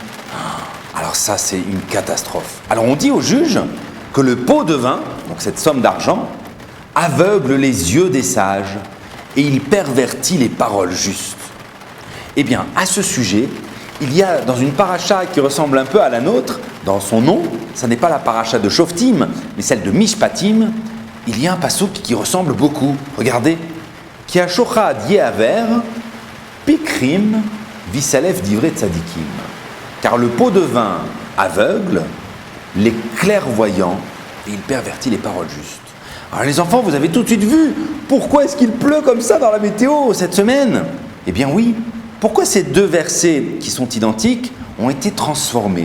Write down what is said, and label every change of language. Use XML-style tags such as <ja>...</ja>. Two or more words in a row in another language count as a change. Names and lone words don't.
<fr>Alors ça, c'est une catastrophe. Alors on dit au juge que le pot de vin, donc cette somme d'argent, aveugle les yeux des sages et il pervertit les paroles justes. Eh bien, à ce sujet, il y a dans une paracha qui ressemble un peu à la nôtre, dans son nom, ça n'est pas la paracha de Shoftim, mais celle de Mishpatim, il y a un passouk qui ressemble beaucoup. Regardez.</fr> <he>כי השחד יעור פקחים ויסלף דברי צדיקים.</he> <fr>Car le pot de vin aveugle les clairvoyants et il pervertit les paroles justes. Alors les enfants, vous avez tout de suite vu pourquoi est-ce qu'il pleut comme ça dans la météo cette semaine? Eh bien oui, pourquoi ces deux versets qui sont identiques ont été transformés?</fr>